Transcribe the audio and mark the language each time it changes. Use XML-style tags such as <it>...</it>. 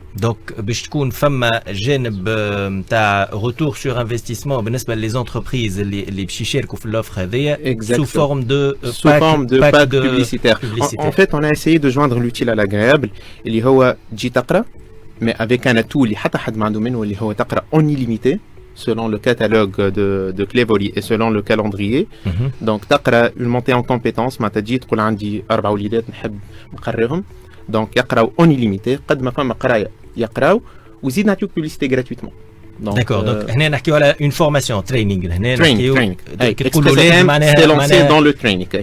<ar>دونك باش تكون فما جانب نتاع</ar> <fr>روتور سور انفستيسمون</fr> <ar>بالنسبه للزونتربريز اللي باش يشاركوا في الاوفر هذيا</ar> <fr>sous forme de pack publicitaire. En fait, on a essayé de joindre l'utile à l'agréable</fr> <ar>اللي هو تجي تقرا</ar> <fr>mais avec un atout</fr> <ar>اللي حتى حد ما عنده منه اللي هو تقرا</ar> <fr>en illimité selon le catalogue de Clevory et selon le calendrier.</fr> <ar>Donc تقرا</ar> <fr>une montée en compétences</fr> <ar>ما تجي تقول عندي 4 وليدات نحب نقريهم. Donc يقراو</ar> <fr>en illimité</fr> <ar>قد ما فما قرايه يقراو وزيد نعطيوك</ar> <fr>publicité gratuitement. D'accord, donc هنا</fr> <ar>نحكيو على</ar> <fr>une formation training هنا</fr> <ar>نحكيو تقولوا لازم معناها</ar> <fr>c'est lancé dans le training.</fr>